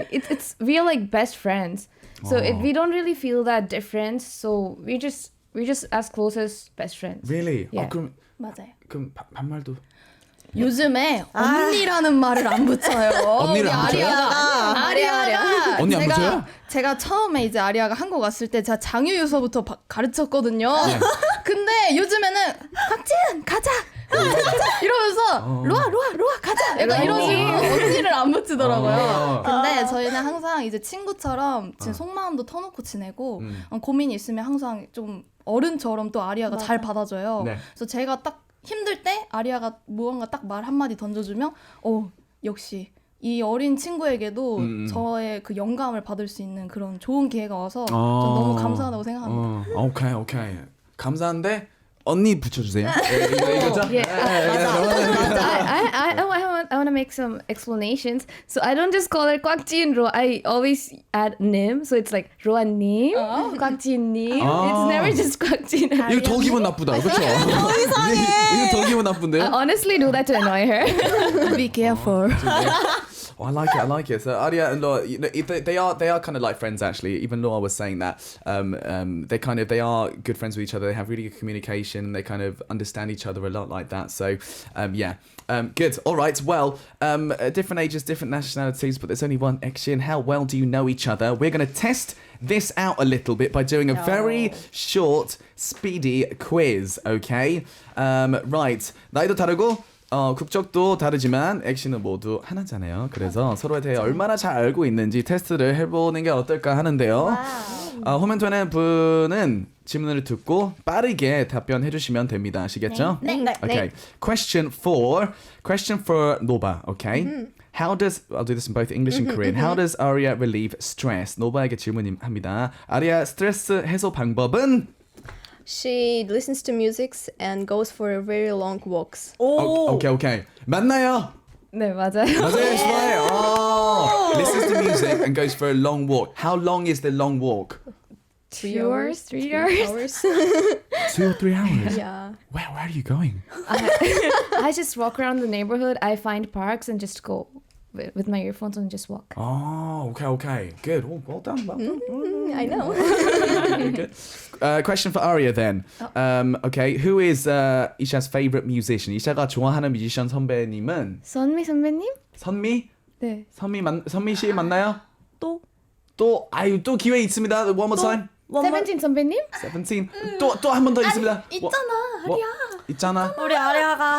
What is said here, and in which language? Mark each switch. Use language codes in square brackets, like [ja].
[en] It's we are like best friends. So we don't really feel that difference. So we just as close as best friends. Really? Yeah. [ko] 그럼 맞아요. 그럼 반말도. 요즘에 언니라는 말을 안 붙여요. 언니를 안 붙여요? 아리아가 언니 안 붙여요? 제가 처음에 이제 아리아가 한국 왔을 때 제가 장유유서부터 가르쳤거든요. 근데 요즘에는 곽지은 가자 이러면서 로아 가자 약간 이런 식으로 언니를 안 붙이더라고요. 근데 저희는 항상 이제 친구처럼 지금 속마음도 터놓고 지내고 고민이 있으면 항상 좀 어른처럼 또 아리아가 잘 받아줘요. 네. 그래서 제가 딱 힘들 때 아리아가 무언가 딱 말 한마디 던져주면 역시 이 어린 친구에게도 저의 그 영감을 받을 수 있는 그런 좋은 기회가 와서 전 너무 감사하다고 생각합니다. 오케이. 감사한데 언니 붙여주세요. 이거죠? [en] I want to make some explanations. So I don't just call her 꽉지 and Ro. I always add nim. So it's like 로아님, 꽉지님. It's never just 꽉지 and [ko] 이거 더 기분 나쁘다, 그렇죠? 이거 더 기분 나쁜데요? [en] I honestly do that to annoy her. Be careful. I like it. So Aria and Loa, they are kind of like friends actually. Even Loa was saying that they are good friends with each other. They have really good communication. They kind of understand each other a lot like that. So good. All right. Well, different ages, different nationalities, but there's only one action. How well do you know each other? We're going to test this out a little bit by doing a very short, speedy quiz. Okay. Right. [ko] 나이도 다르고. 국적도 다르지만 액션은 모두 하나잖아요. 그래서 서로에 대해 얼마나 잘 알고 있는지 테스트를 해보는 게 어떨까 하는데요. 호멘토는 분은 질문을 듣고 빠르게 답변해 주시면 됩니다. 아시겠죠? 네. [en] Okay. Question for Noba. Okay. I'll do this in both English and Korean. How does Aria relieve stress? [ko] 노바에게 질문합니다. 아리아 스트레스 해소 방법은? [en] She listens to music and goes for very long walks. [ko] Okay. 맞나요? 네, 맞아요. 맞아요, 좋아요. [en] Listens to music and goes for a long walk. How long is the long walk? 3 hours, 3 hours. 2 or 3 hours? Yeah. Where are you going? I just walk around the neighborhood. I find parks and just go with my earphones and just walk. Oh, okay. Good. Oh, well done. I know. Very good. Question for Aria then. Okay, who is Isha's favorite musician? [ko] Isha가 좋아하는 뮤지션 선배님은 선미 선배님? 선미? 네. 선미 씨 맞나요? 또 또 기회 있습니다. [en] One more time. [ko] 세븐틴 선배님? 17. 또 한 번 더 있습니다. 있잖아, 뭐, 아리야. 있잖아. 우리 아리아가